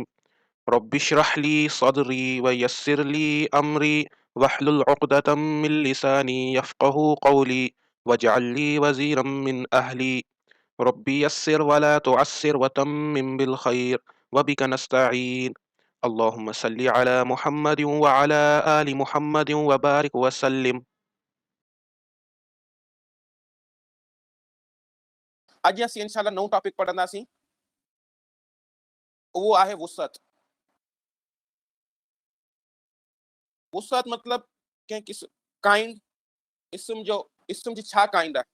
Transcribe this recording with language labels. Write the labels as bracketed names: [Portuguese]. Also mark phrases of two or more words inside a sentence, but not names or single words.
[Arabic] رب اشرح لي صدري ويسر لي أمري واحلل عقدة من لساني يفقه قولي واجعل لي وزيرا من أهلي. ربي يسر ولا تعسر وتمم بالخير وبك نستعين. اللهم صل على محمد وعلى آل محمد وبارك وسلم. [Sindhi] अॼु असीं इंशाल्लाह नओं टॉपिक पढ़ंदासीं, उहो आहे वुसअत। वुसअत मतिलबु कंहिं काइंड इस्म जी छा काइंड आहे।